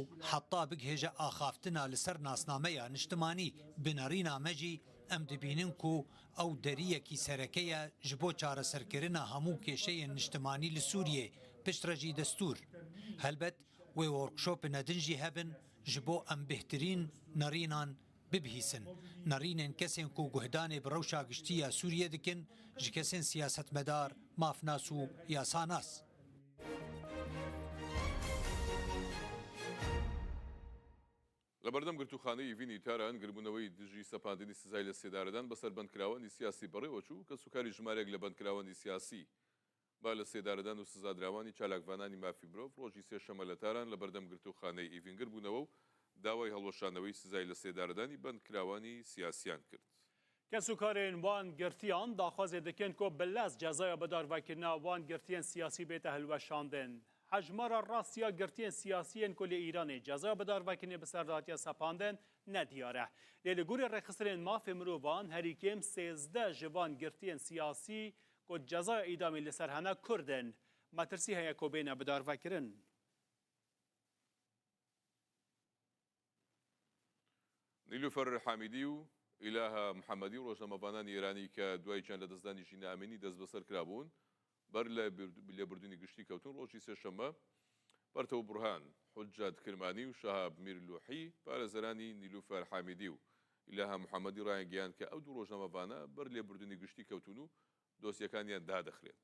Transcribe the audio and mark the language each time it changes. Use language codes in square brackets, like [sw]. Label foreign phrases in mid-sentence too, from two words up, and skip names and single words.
[ku] حتی بگهجه آخافتنا لسر ناسنامه نشتمانی بنارینا مجی ام دبینن کو او دریه کی سرکیه جبو چاره سرکرنا همو کشه نشتمانی لسوریه پشترجی دستور هلبت و ورکشوپ ندنجی هبن جبو ام بهترین نرینان ببهیسن نرینن کسین کو گهدان بروشا گشتیا سوریه دکن جکسین سیاست مدار مافناسو یا ساناس [ckb] لەبەردەم گرتوخانەی ڤینی تاران گربوونەوەی دژی سەپاندنی سزای لە سێدارەدان بەسەر بەندکراوەندی سیاسی بەڕێوە چوو کە سوکاری ژمارێک لە بەندکراوەندی سیاسی با لە سێدارەدان و سزادراوانی چالاکوانانی مافی مرۆڤ ڕۆژی سێشەمە لە تاران لە بەردەم گرتوخانەی ئیڤینگر بوونەوە و داوای هەڵوەشانەوەی سزای لە سێدارەدانی بەندکراوانی سیاسیان کرد. [ku] کەسوکارên وان girtiyan daxwazê dikin ku bi lez cezaya bidarvekirina wan girtiyên siyasî bête hilweşandin. Hejmara rastiya girtiyên siyasiyên ku lê Îranê cezaya bidarvekirinê bi serdatiya sepandin nediyar e. Lê li gurê rêxistinên mafê mirovan herîkêm 13 ji van girtiyên siyasî ku cezaya îdamê li ser hene Kurdin. Metirsî heye ku bêne bidarvekirin. [ckb] نیلوفەر حامیدی و ئیلاها محەممەدی و ڕۆژنامەوانانی ئێرانی کە دواییان لە دەستدانی ژینە ئامینی دەست بەسەر کرابوون بەر لە لێبوردنی گشتی کەوتون ڕۆژی سێشەممە بەرتەوە بورهان حجات کرمانی و شەهاب میرلوحی پارێزەرانی نیلوفەر حامیدی و ئیلاها محەممەدی ڕایانگەیان کە ئەو دوو ڕۆژنامەوانە بەر لێبوردنی گشتی کەوتون و دۆسیەکانیان دادەخرێت.